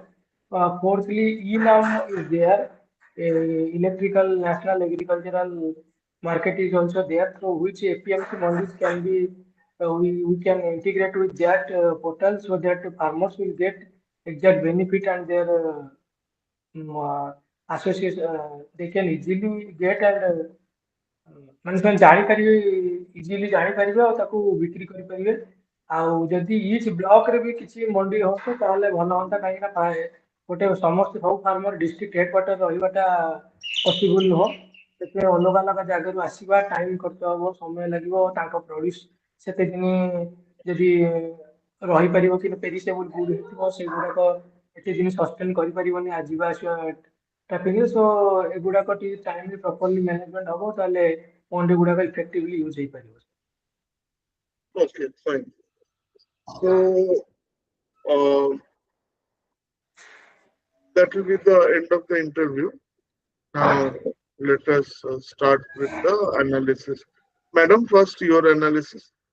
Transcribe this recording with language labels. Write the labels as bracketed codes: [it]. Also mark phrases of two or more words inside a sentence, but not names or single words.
[en] Fourthly, e-NAM is there. Electrical National Agricultural Market is also there, through which APMC mandis can be we can integrate with that portal so that farmers will get exact benefit and their association they can easily get and [or] ମାନେ ସେମାନେ ଜାଣିପାରିବେ ଇଜିଲି ଜାଣିପାରିବେ ଆଉ ତାକୁ ବିକ୍ରି କରିପାରିବେ ଆଉ ଯଦି ଇଚ୍ ବ୍ଲକରେ ବି କିଛି ମଣ୍ଡି ହଉଛି ତାହେଲେ ଭଲ ହୁଅନ୍ତା କାହିଁକି ନା ଗୋଟେ ସମସ୍ତେ ସବୁ ଫାର୍ମର [en] district headquarter [or] ରହିବାଟା ପସିବୁଲ ନୁହଁ ସେଥିପାଇଁ ଅଲଗା ଅଲଗା ଜାଗାରୁ ଆସିବା ଟାଇମ ଖର୍ଚ୍ଚ ହବ ସମୟ ଲାଗିବ ତାଙ୍କ ପ୍ରଡ୍ୟୁସ ସେତେ ଦିନ ଯଦି ରହିପାରିବ କି [en] perishable good [or] ହେଇଥିବ ସେଗୁଡାକ ଏତେ ଦିନ ସଷ୍ଟେନ କରିପାରିବନି ଯିବା ଆସିବା ଟ୍ରାଫିକରେ ସୋ ଏଗୁଡାକ ଟିକେ [en] timely properly management [or] ହବ ତାହେଲେ ମଣ୍ଡି ଗୁଡାକ [en] effectively use [or] ହେଇପାରିବ। [en] Okay, fine. So, that will be the end of the interview. Now, let us start with the analysis. Madam, first your analysis.